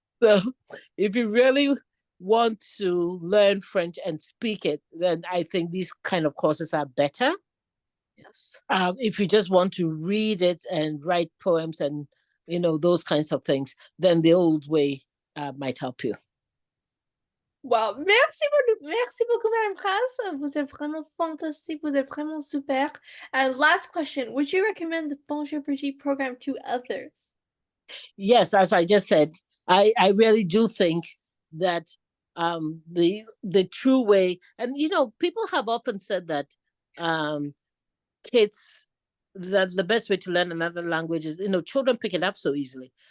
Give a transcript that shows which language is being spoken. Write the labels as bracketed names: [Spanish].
[English] So if you really want to learn French and speak it, then I think these kind of courses are better. Yes. If you just want to read it and write poems and those kinds of things, then the old way might help you. [French] Wow, merci beaucoup, Madame Pras. Vous êtes vraiment fantastique. Vous êtes vraiment super. [English] And last question, would you recommend the Bonjour Brigitte program to others? Yes, as I just said, I really do think that the true way, and people have often said that kids that the best way to learn another language is children pick it up so easily.